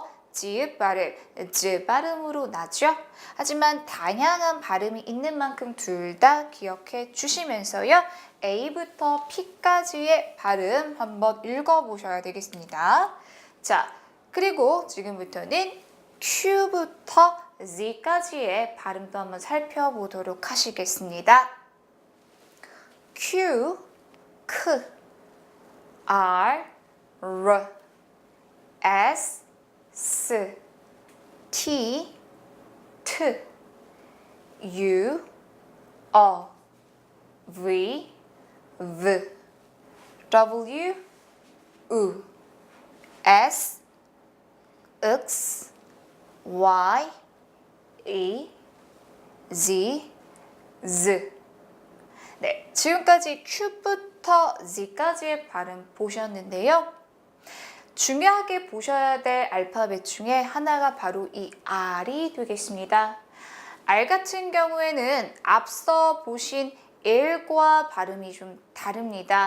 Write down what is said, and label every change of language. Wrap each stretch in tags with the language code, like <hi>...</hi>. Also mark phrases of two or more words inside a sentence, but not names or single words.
<ko>지읒 발음, 즈 발음으로 나죠. 하지만 다양한 발음이 있는 만큼 둘 다 기억해 주시면서요. A부터 P까지의 발음 한번 읽어보셔야 되겠습니다. 자, 그리고 지금부터는 Q부터 Z까지의 발음도 한번 살펴보도록 하시겠습니다.</ko> <en>Q, K, R, R, S, S, T, T, U, O, V, V, W, U, S, X, Y, E, Z, Z.</en> <ko>네, 지금까지 Q부터 Z까지의 발음 보셨는데요. 중요하게 보셔야 될 알파벳 중에 하나가 바로 이 R이 되겠습니다. R 같은 경우에는 앞서 보신 L과 발음이 좀 다릅니다.</ko>